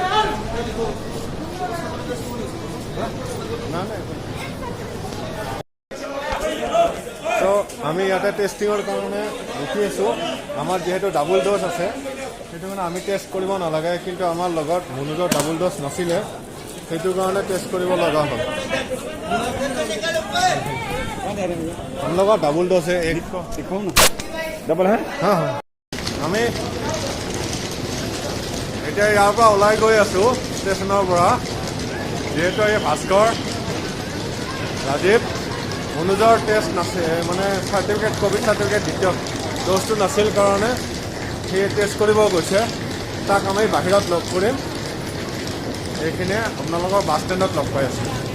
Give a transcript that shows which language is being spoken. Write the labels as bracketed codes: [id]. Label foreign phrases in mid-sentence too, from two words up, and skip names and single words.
[as] তো আমি ইয়াতে টেস্টিঙৰ কাৰণে ৰখি আছো আমাৰ যেহেতু [en] double dose [as] আছে সেইটো কাৰণে আমি টেষ্ট কৰিব নালাগে কিন্তু আমাৰ লগত মনোজৰ [en] double dose [as] নাছিলে সেইটো কাৰণে টেষ্ট কৰিব লগা হ'ল [hi] हम लोग डबल डोज है एक दिखाओ ना डबल है हाँ हाँ [as] আমি এতিয়া ইয়াৰ পৰা ওলাই গৈ আছো ষ্টেচনৰ পৰা যেহেতু এই ভাস্কৰ ৰাজীৱ মনোজৰ টেষ্ট নাছিল মানে সাৰ্টিফিকেট [en] covid certificate [as] দ্বিতীয় ড'জটো নাছিল কাৰণে সি টেষ্ট কৰিব গৈছে তাক আমি বাহিৰত লগ কৰিম এইখিনিয়ে আপোনালোকৰ [en] bus standত [as] লগ পাই আছোঁ